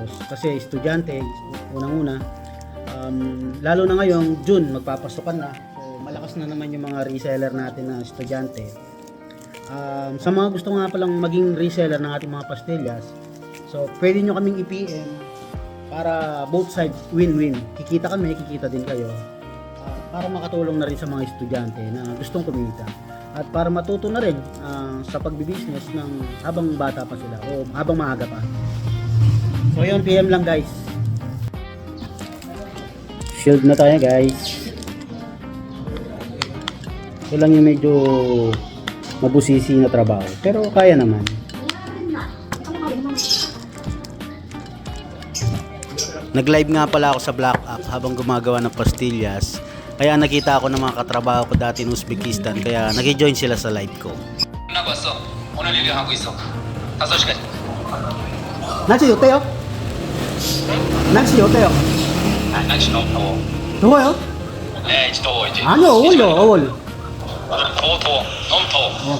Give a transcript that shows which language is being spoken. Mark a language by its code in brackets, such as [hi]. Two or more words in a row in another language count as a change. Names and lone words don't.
[tl] Kasi estudyante, unang-una, lalo na ngayon, June, magpapasukan na. So malakas na naman yung mga reseller natin na estudyante. Sa mga gusto nga palang maging reseller ng ating mga pastillas, so pwede nyo kaming i-PM para [en] both side win-win. [tl] Kikita kami, kikita din kayo. Para makatulong na rin sa mga estudyante na gustong kumita. At para matuto na rin sa pagbibusiness ng habang bata pa sila o habang maaga pa. So yun, PM lang guys. Shield na tayo guys. Ito lang yung medyo mabusisi na trabaho. Pero kaya naman. Nag-live nga pala ako sa Black App habang gumagawa ng pastillas. Kaya nakita ako ng mga katrabaho ko dati ng Uzbekistan. Kaya nag-join sila sa live ko. [ko] 오늘 리뷰하고 있어. 5시까지. 날씨 어때요? 날씨 어때요? 아, 날씨 너무 더워. 더워요? 네, 이제 더워 이제. 아니요, 어울려. 더워. 너무 더워.